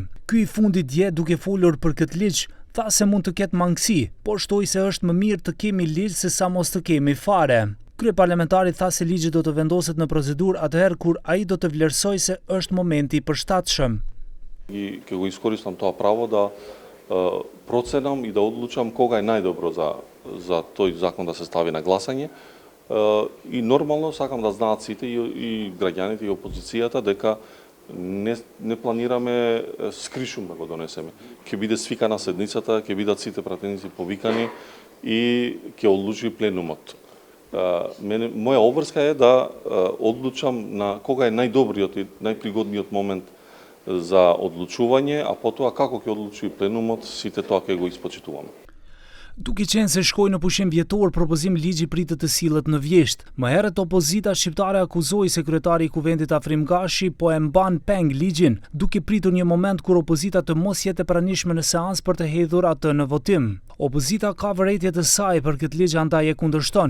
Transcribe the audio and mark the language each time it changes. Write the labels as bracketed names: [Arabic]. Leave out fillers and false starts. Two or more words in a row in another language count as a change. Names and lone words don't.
[Albanian] Ky i fundit dje duke folur për këtë ligj, tha se mund të ketë mangësi, por shtoi se është më mirë të kemi ligj se sa mos të kemi fare. Kryeparlamentari tha se ligji do të vendoset në procedurë atëherë kur ai do të vlerësojë se është momenti i përshtatshëm. [Macedonian] I ќе го iskoristam тоа право да проценам и да одлучам кога е најдобро за тој закон да се стави на гласање. И нормално сакам да знаат сите и граѓаните и опозицијата дека не планираме скришум да го донесеме. Ќе биде свикана седницата, ќе бидат сите пратеници повикани и ќе одлучи пленумот. Моја обврска е да одлучам на кога е најдобриот и најпригодниот момент за одлучување, а потоа како ќе одлучи пленумот, сите тоа ќе го испочитуваме. [Albanian] Duke qenë se shkoi në pushim vjetor, propozim ligji pritet të sillet në vjesht. Më herët opozita shqiptare akuzoi se kryetari i kuvendit Afrim Gashi po e mban peng ligjin, duke pritur një moment kur opozita të mos jetë e pranishme në seancë për të hedhur atë në votim. Opozita ka vërejtje të saj për këtë ligj, andaj e kundërshton.